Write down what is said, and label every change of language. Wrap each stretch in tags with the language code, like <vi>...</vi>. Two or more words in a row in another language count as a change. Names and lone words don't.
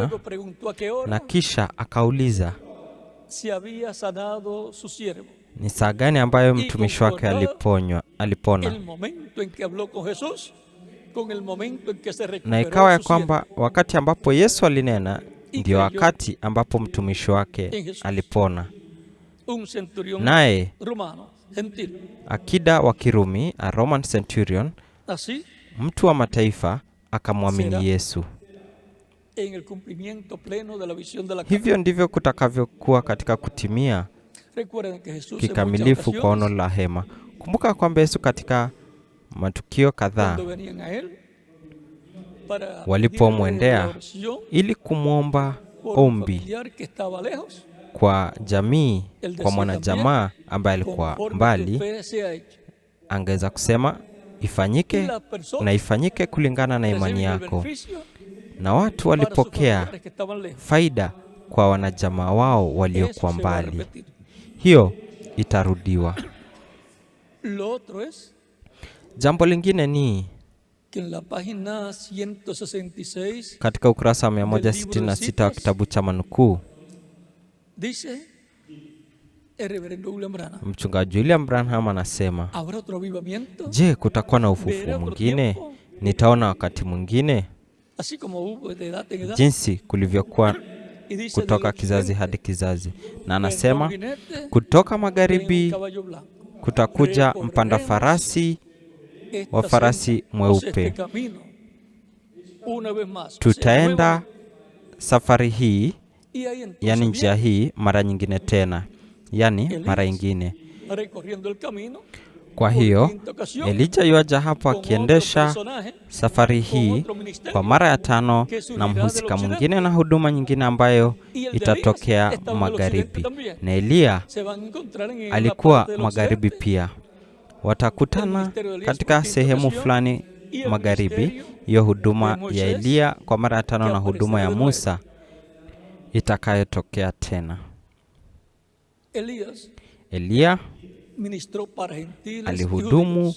<es>luego preguntó a qué hora</es> <sw>na kisha akauliza</sw> <es>si había sanado su siervo.</es> <sw>ni saa gani ambayo mtumishi wake alipona.</sw> <es>El momento en que habló con Jesús con el momento en que se</es> <sw>Na</sw> <es>recuperó</es> <sw>ikawa ya</sw> <es>su</es> <sw>kwamba wakati ambapo Yesu alinena ndio</sw> <es>creyó</es> <sw>wakati ambapo mtumishi wake</sw> <es>en Jesús.</es> <sw>alipona.</sw> <es>siervo. Un centurión</es> <sw>Naye</sw> <es>romano, gentil.</es> <sw>akida wa Kirumi,</sw> <en>a Roman centurion,</en> <es>Así,</es> <sw>mtu wa mataifa, akamwamini</sw> <es>Será.</es> <sw>Yesu.</sw> <es>en el cumplimiento pleno de la visión de la carne.</es> <sw>Hivyo ndivyo kutakavyokuwa katika kutimia</sw> <es>Recuerden que Jesús en</es> <sw>kikamilifu</sw> <es>muchas</es> <sw>kwa ono</sw> <es>ocasiones, la hema.</es> <sw>Kumbuka kwamba Yesu katika matukio kadhaa</sw> <es>cuando venían a él para</es> <sw>walipomwendea</sw> <es>pedirle oración</es> <sw>ili kumwomba</sw> <es>por un</es> <sw>ombi</sw> <es>familiar que estaba lejos,</es> <sw>kwa jamii,</sw> <es>Él</es> <sw>kwa</sw> <es>decía</es> <sw>mwanajamaa ambaye alikuwa</sw> <es>conforme tu</es> <sw>mbali,</sw> <es>fe sea hecha.</es> <sw>angeweza kusema</sw> <es>Y</es> <sw>ifanyike</sw> <es>la persona</es> <sw>na ifanyike kulingana na imani</sw> <es>recibe el</es> <sw>yako.</sw> <es>beneficio</es> <sw>Na watu</sw> <es>para sus</es> <sw>walipokea</sw> <es>familiares que estaban lejos.</es> <sw>faida kwa wanajamaa wao</sw> <es>Eso</es> <sw>waliokuwa</sw> <es>se va a</es> <sw>mbali.</sw> <es>repetir.</es> <sw>Hiyo itarudiwa.</sw> <es>Lo otro es</es> <sw>Jambo lingine ni</sw> <es>que en la página 166</es> <sw>katika ukurasa wa 166 wa kitabu cha manukuu,</sw> <es>dice el reverendo William Branham,</es> <sw>mchungaji William Branham anasema,</sw> <es>¿habrá otro avivamiento?</es> <sw>je, kutakuwa na</sw> <es>¿Verá</es> <sw>ufufuo</sw> <es>otro</es> <sw>mwingine?</sw> <es>tiempo?</es> <sw>Nitaona wakati mwingine,</sw> <es>Así como hubo de edad en edad.</es> <sw>jinsi kulivyokuwa</sw> <es>Y dice</es> <sw>kutoka</sw> <es>del</es> <sw>kizazi</sw> <es>occidente,</es> <sw>hadi kizazi. Na</sw> <es>vendrá un</es> <sw>anasema</sw> <es>jinete</es> <sw>kutoka</sw> <es>en un</es> <sw>magharibi</sw> <es>caballo blanco.</es> <sw>kutakuja mpanda farasi</sw> <es>Esta</es> <sw>wa farasi</sw> <es>senda, o sea,</es> <sw>mweupe.</sw> <es>este camino, una vez más, o sea,</es> <sw>Tutaenda</sw> <es>nuevamente.</es> <sw>safari hii,</sw> <es>Y ahí entonces</es> <sw>yani njia</sw> <es>viene</es> <sw>hii mara nyingine tena, yani</sw> <es>Elías</es> <sw>mara ingine.</sw> <es>recorriendo el camino</es> <sw>Kwa</sw> <es>por</es> <sw>hiyo</sw> <es>quinta ocasión,</es> <sw>Elija yuaja hapo</sw> <es>con otro</es> <sw>akiendesha</sw> <es>personaje,</es> <sw>safari</sw> <es>con</es> <sw>hii</sw> <es>otro ministerio,</es> <sw>kwa mara ya tano,</sw> <es>que surgirá</es> <sw>na</sw> <es>del</es> <sw>mhusika</sw> <es>occidente.</es> <sw>mwingine na huduma nyingine ambayo</sw> <es>Y el de</es> <sw>itatokea</sw> <es>Elías estaba en el</es> <sw>magharibi.</sw> <es>occidente también.</es> <sw>Na Eliya</sw> <es>Se van a encontrar en una</es> <sw>alikuwa</sw> <es>parte del</es> <sw>magharibi</sw> <es>occidente,</es> <sw>pia. Watakutana</sw> <es>ministerio de Elías</es> <sw>katika</sw> <es>por quinta</es> <sw>sehemu</sw> <es>ocasión,</es> <sw>fulani</sw> <es>y el</es> <sw>magharibi,</sw> <es>ministerio</es> <sw>hiyo huduma</sw> <es>de Moisés,</es> <sw>ya Eliya kwa mara ya tano</sw> <es>que</es> <sw>na huduma ya</sw> <es>aparecerá de</es> <sw>Musa itakayotokea tena.</sw> <es>Elías</es> <sw>Eliya</sw> <es>ministró para gentiles y</es> <sw>alihudumu</sw> <es>judíos,</es>